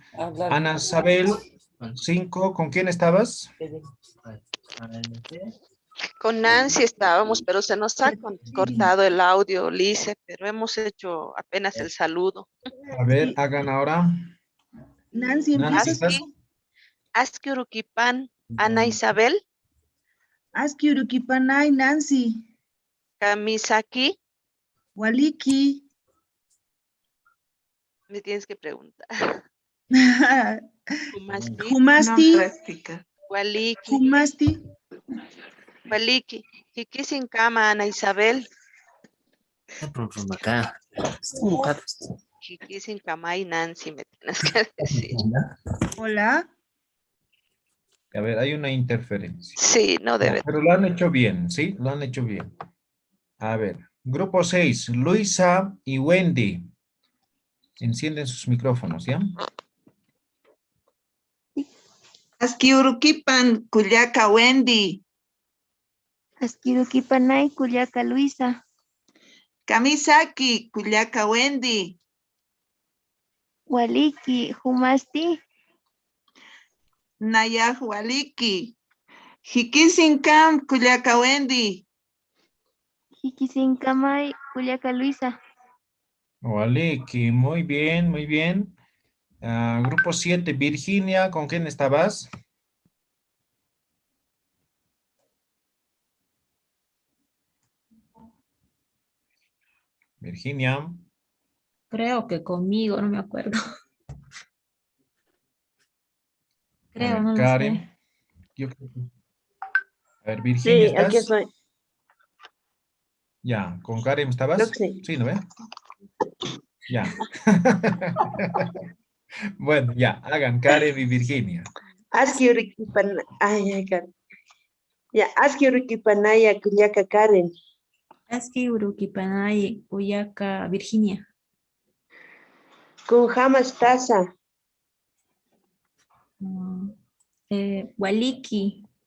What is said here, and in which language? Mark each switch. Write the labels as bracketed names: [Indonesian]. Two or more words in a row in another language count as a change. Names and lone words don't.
[Spanish] Ana Sabel, 5, ¿con quién estabas? Con Nancy estábamos, pero se nos ha cortado el audio, Lice, pero hemos hecho apenas el saludo. A ver, hagan ahora. Nancy, empiezas ¿estás? tú. [Aymara] Aski Uruquipan, Ana Isabel. Aski Urukipanay, Nancy. Kamisaki. Waliki. [Spanish] Me tienes que preguntar. [Aymara] Humasti. Humasti. Waliki. Humasti. Waliki. Hikisinkama, Ana Isabel. [Spanish] Acá. Hikisinkama y Nancy, me tienes que decir. Hola. A ver, hay una interferencia. Sí, no debe. Pero lo han hecho bien, ¿sí? Lo han hecho bien. A ver, grupo 6, Luisa y Wendy. Encienden sus micrófonos, ¿ya? [Aymara] Aski Urukipan, Kullaka Wendy. Aski Urukipanay, Kullaka Luisa. Kamisaki, Kullaka Wendy. Waliki, Humasti. Nayah Waliki. Hikisinkam, Kullaka Wendy. Hikisinkamay, Kullaka Luisa. Waliki, [Spanish] muy bien, muy bien. Grupo 7, Virginia, ¿con quién estabas? Virginia. Creo que conmigo, no me acuerdo. A Creo, ver, no lo Karen. sé. Yo creo que- A ver, Virginia, Sí, aquí ¿estás? estoy. Ya, ¿con Karen Creo estabas? que sí. Sí, ¿no ve? Ya. Bueno, ya, hagan Karen y Virginia. [Aymara] Aski Urikipan, ay, Karen. Ya, Aski Urikipanaya Kunyaka Karen. Aski Urukipanay, Uyaca, Virginia. Con Jamas Taza. Waliki.